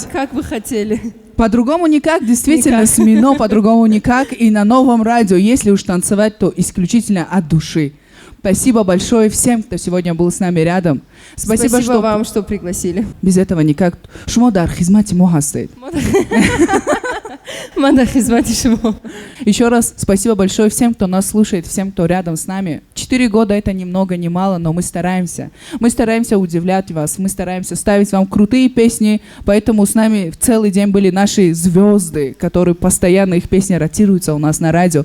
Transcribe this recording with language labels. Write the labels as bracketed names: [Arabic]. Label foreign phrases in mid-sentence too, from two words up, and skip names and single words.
[Russian] Как вы хотели? По-другому никак, действительно, с Мино по-другому никак. И на новом радио, если уж танцевать, то исключительно от души. Спасибо большое всем, кто сегодня был с нами рядом. Спасибо что вам, что пригласили. Без этого никак. Шмодар, хизмати мухастейт. Еще раз спасибо большое всем, кто нас слушает, всем, кто рядом с нами. 4 года это ни много ни мало, но мы стараемся. Мы стараемся удивлять вас, мы стараемся ставить вам крутые песни, поэтому с нами в целый день были наши звезды, которые постоянно, их песни ротируются у нас на радио.